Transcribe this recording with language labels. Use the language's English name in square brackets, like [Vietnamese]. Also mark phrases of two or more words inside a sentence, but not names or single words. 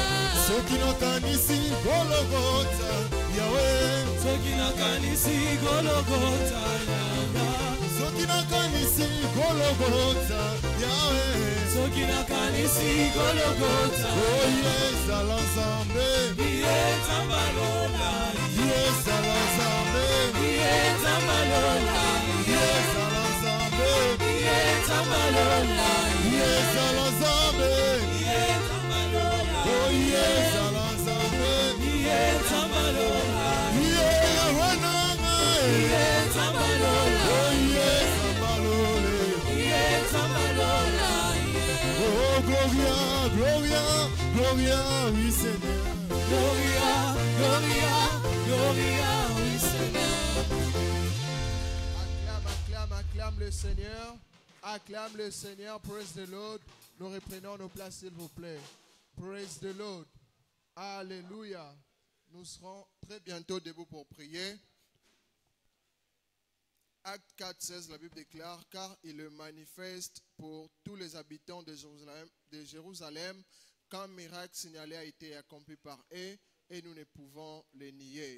[Lingala] soki nakanisi gologota yawe soki nakanisi gologota yawe soki nakanisi gologota yawe soki nakanisi gologota oye ezala nzambe iye tambalola iye ezala nzambe iye tambalola iye ezala nzambe iye tambalola iye ezala nzambe iye tambalola oye ezala nzambe iye tambalola iye wananga iye tambalola oye sambalole iye tambalola [Latin] oh gloria gloria gloria [French] oui Seigneur [Latin] gloria gloria gloria [French] oui Seigneur Acclame le Seigneur. Acclame le Seigneur. [English] Praise the Lord. [French] Nous reprenons nos places, s'il vous plaît. [English] Praise the Lord. Alléluia. [French] Nous serons très bientôt debout pour prier. Acte 4, 16, la Bible déclare, car il le manifeste pour tous les habitants de Jérusalem qu'un miracle signalé a été accompli par eux et nous ne pouvons le nier.